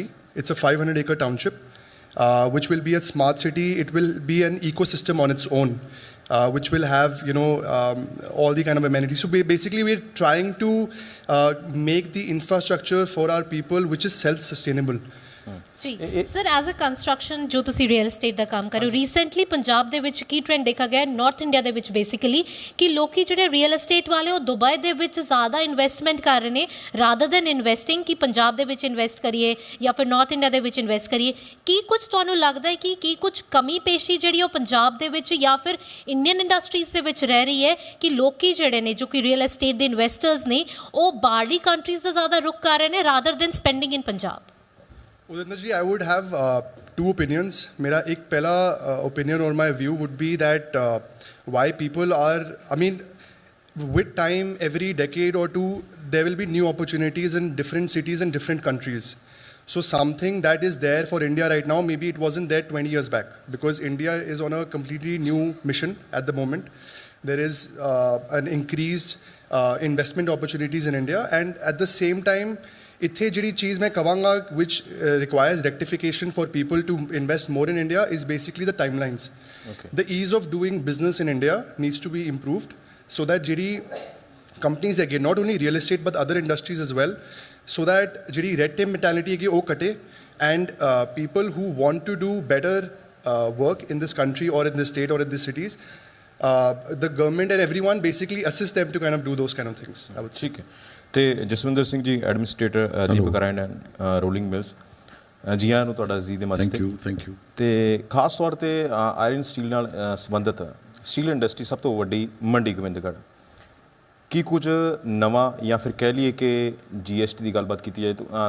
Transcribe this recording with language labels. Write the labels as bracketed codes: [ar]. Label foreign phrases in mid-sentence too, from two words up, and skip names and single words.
[en] It's a 500-acre township, which will be a smart city. It will be an ecosystem on its own, which will have, all the kind of amenities. So basically, we're trying to make the infrastructure for our people, which is self-sustainable. [pa] ਜੀ ਸਰ, [en] as a construction [pa] ਜੋ ਤੁਸੀਂ [en] real estate [pa] ਦਾ ਕੰਮ ਕਰ ਰਹੇ ਹੋ, ਰੀਸੈਂਟਲੀ ਪੰਜਾਬ ਦੇ ਵਿੱਚ ਕੀ ਟ੍ਰੈਂਡ ਦੇਖਾ ਗਿਆ ਨਾਰਥ ਇੰਡੀਆ ਦੇ ਵਿੱਚ ਬੇਸਿਕਲੀ ਕਿ ਲੋਕੀ ਜਿਹੜੇ [en] real estate [pa] ਵਾਲੇ ਉਹ ਦੁਬਈ ਦੇ ਵਿੱਚ ਜ਼ਿਆਦਾ ਇਨਵੈਸਟਮੈਂਟ ਕਰ ਰਹੇ ਨੇ [en] rather than investing [pa] ਕਿ ਪੰਜਾਬ ਦੇ ਵਿੱਚ ਇਨਵੈਸਟ ਕਰੀਏ ਜਾਂ ਫਿਰ ਨਾਰਥ ਇੰਡੀਆ ਦੇ ਵਿੱਚ ਇਨਵੈਸਟ ਕਰੀਏ। ਕੀ ਕੁਝ ਤੁਹਾਨੂੰ ਲੱਗਦਾ ਹੈ ਕਿ ਕੀ ਕੁਝ ਕਮੀ ਪੇਸ਼ੀ ਜਿਹੜੀ ਉਹ ਪੰਜਾਬ ਦੇ ਵਿੱਚ ਜਾਂ ਫਿਰ [en] Indian industries [pa] ਦੇ ਵਿੱਚ ਰਹਿ ਰਹੀ ਹੈ ਕਿ ਲੋਕੀ ਜਿਹੜੇ ਨੇ ਜੋ ਕਿ [en] real estate [pa] ਦੇ ਇਨਵੈਸਟਰਸ ਨੇ ਉਹ ਬਾਹਰਲੀ ਕੰਟਰੀਜ਼ ਦਾ ਜ਼ਿਆਦਾ ਰੁਖ ਕਰ ਰਹੇ ਨੇ [en] rather than spending in Punjab? Udinder ji, I would have two opinions. [hi] मेरा एक पहला [en] opinion or my view would be that why people are, with time, every decade or two, there will be new opportunities in different cities and different countries. So something that is there for India right now, maybe it wasn't there 20 years back, because India is on a completely new mission at the moment. There is an increased investment opportunities in India, and at the same time, [pa] ਇੱਥੇ ਜਿਹੜੀ ਚੀਜ਼ ਮੈਂ ਕਹਾਂਗਾ [en] which requires rectification for people to invest more in India is basically the timelines. Okay. The ease of doing business in India needs to be improved so that ਜਿਹੜੀ companies again, not only real estate but other industries as well, so that ਜਿਹੜੀ red tape mentality [pa] ਹੈਗੀ ਉਹ ਘਟੇ [en] and people who want to do better work in this country or in this state or in these cities, the government and everyone basically assist them to kind of do those kind of things, I would say. [pa] ਠੀਕ ਹੈ। ਤੇ ਜਸਵਿੰਦਰ ਸਿੰਘ ਜੀ, ਐਡਮਿਨਿਸਟ੍ਰੇਟਰ ਦੀਪਕ ਆਇਰਨ ਐਂਡ ਰੋਲਿੰਗ ਮਿਲਸ, ਜੀ ਆਇਆਂ ਨੂੰ ਤੁਹਾਡਾ ਜੀ ਦੇ ਮੰਚ ਤੇ। [en] thank you. [pa] ਤੇ ਖਾਸ ਤੌਰ ਤੇ [en] iron steel [pa] ਨਾਲ ਸੰਬੰਧਿਤ [en] steel industry [pa] ਸਭ ਤੋਂ ਵੱਡੀ ਮੰਡੀ ਗੋਬਿੰਦਗੜ੍ਹ, ਕੀ ਕੁਝ ਨਵਾਂ ਜਾਂ ਫਿਰ ਕਹਿ ਲਈਏ ਕਿ GST ਦੀ ਗੱਲਬਾਤ ਕੀਤੀ ਜਾਏ ਤਾਂ